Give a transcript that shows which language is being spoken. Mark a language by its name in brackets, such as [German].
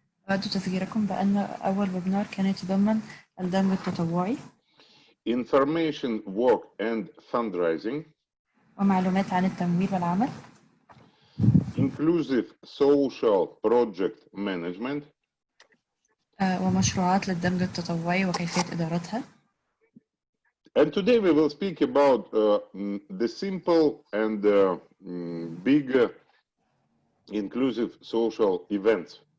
[Arabic] أود تذكيركم بأن أول ويبنار كان يتضمن الدمج التطوعي. [English] Information work and fundraising. [Arabic] ومعلومات عن التمويل والعمل. [English] Inclusive social project management. [Arabic] ومشروعات للدمج التطوعي وكيفية إدارتها. [English] And today we will speak about the simple and big inclusive social events.